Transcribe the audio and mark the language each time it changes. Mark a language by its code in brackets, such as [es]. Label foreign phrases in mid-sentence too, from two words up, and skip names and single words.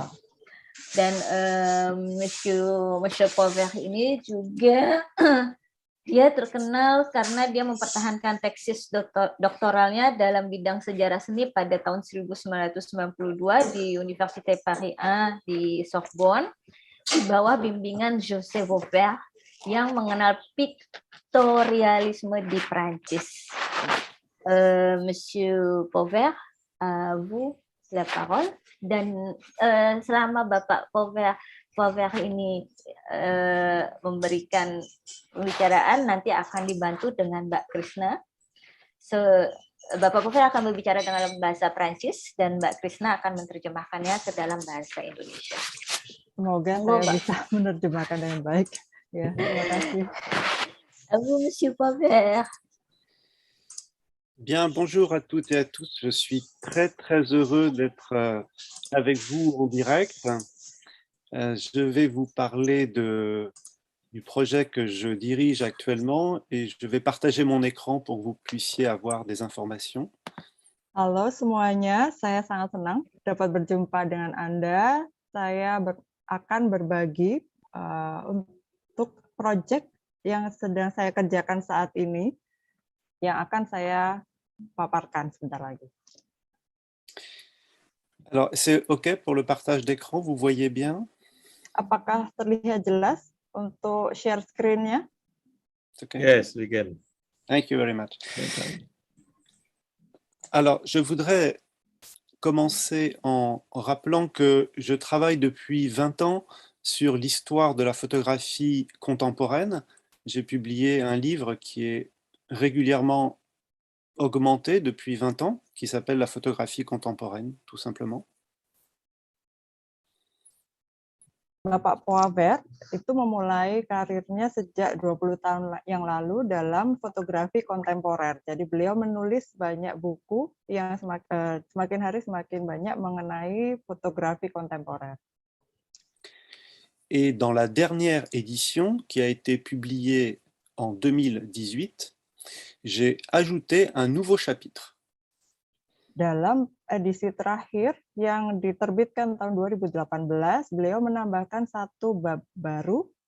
[id] Dan Monsieur Poivert ini juga dia terkenal karena dia mempertahankan tesis doktoralnya dalam bidang sejarah seni pada tahun 1992 di Université Paris 1 di Sorbonne, di bawah bimbingan José Vauvert yang mengenal piktorialisme di Prancis. [fr] Monsieur Poivert, vous la parole. [id] Dan selama Bapak Poivert ini memberikan pembicaraan, nanti akan dibantu dengan Mbak Krishna. Bapak Poivert akan berbicara dalam bahasa Prancis dan Mbak Krishna akan menerjemahkannya ke dalam bahasa Indonesia. Semoga saya bisa menerjemahkan dengan baik. Ya, terima kasih. [fr] À vous, Monsieur Poivert. Bien, bonjour à toutes et à tous. Je suis très heureux d'être avec vous en direct. Je vais vous parler du projet que je dirige actuellement et je vais partager mon écran pour que vous puissiez avoir des informations. [id] Halo semuanya, saya sangat senang dapat berjumpa dengan Anda. Saya akan berbagi untuk proyek yang sedang saya kerjakan saat ini, yang akan saya paparkan sebentar lagi. [fr] Alors, c'est OK pour le partage d'écran, vous voyez bien? [id] Apakah terlihat jelas untuk [en] share screen-nya? It's OK. Yes, we can. Thank you very much. [fr] Alors, je voudrais commencer en rappelant que je travaille depuis 20 ans sur l'histoire de la photographie contemporaine. J'ai publié un livre qui est régulièrement augmenté depuis 20 ans, qui s'appelle La photographie contemporaine, tout simplement. [id] Bapak Poavert itu memulai karirnya sejak 20 tahun yang lalu dalam fotografi kontemporer. Jadi beliau menulis banyak buku yang semakin hari semakin banyak mengenai fotografi kontemporer. [fr] Et dans la dernière édition, qui a été publiée en 2018, j'ai ajouté un nouveau chapitre. [id] Dalam edisi terakhir yang diterbitkan tahun 2018, beliau menambahkan satu bab baru.